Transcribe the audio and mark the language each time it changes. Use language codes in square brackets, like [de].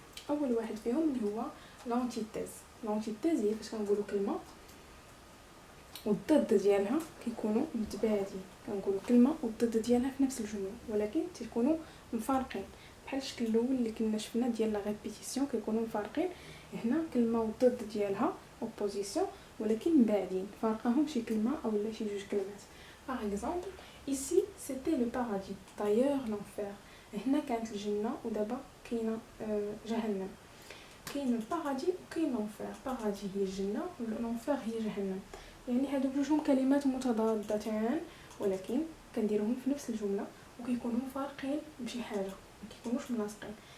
[ar] اول واحد فيهم اللي هو لانتيتيز. لانتيتيز هي فاش كنقولوا كلمه والضد ديالها كيكونوا متباعدين، كنقولوا كلمه والضد ديالها في نفس الجمله ولكن تيكونوا مفارقين، بحال الشكل الاول اللي كنا شفنا ديال لا ريبيتيسيون، كيكونوا مفارقين. هنا كلمه والضد ديالها اوبوزيسيون ولكن مباعدين، فارقاهم شي كلمه او لا شي جوج كلمات. [fr] باغ اكزومبل ici c'était le paradis, d'ailleurs l'enfer. [ar] هنا كانت الجنه ودابا كاينه جهنم. كاين البارادي وكاين لونفير. بارادي هي الجنه واللونفير هي جهنم، يعني هادو بجوجهم كلمات متضادتان ولكن كنديروهم في نفس الجمله وكيكونوا فارقين بشي حاجه، ما كيكونوش ملاصقين.